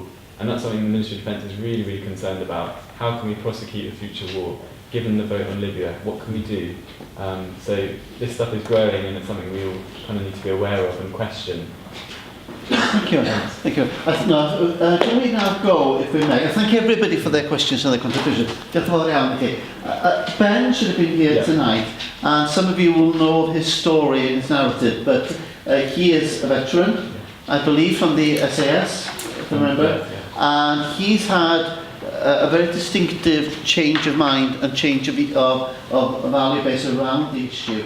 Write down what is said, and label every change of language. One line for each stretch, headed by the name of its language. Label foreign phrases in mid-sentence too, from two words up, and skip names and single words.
English: And that's something the Ministry of Defence is really, really concerned about. How can we prosecute a future war? Given the vote on Libya, what can we do? So this stuff is growing, and it's something we all kind of need to be aware of and question. Thank you. Thank you. Can we now go, if we may? I thank everybody for their questions and their contributions.
Welsh: Diolch yn fawr iawn i chi.
English: Ben should have been here tonight, and some of you will know his story and his narrative, but he is a veteran, I believe, from the SAS, if I remember, and he's had a very distinctive change of mind and change of value base around the issue.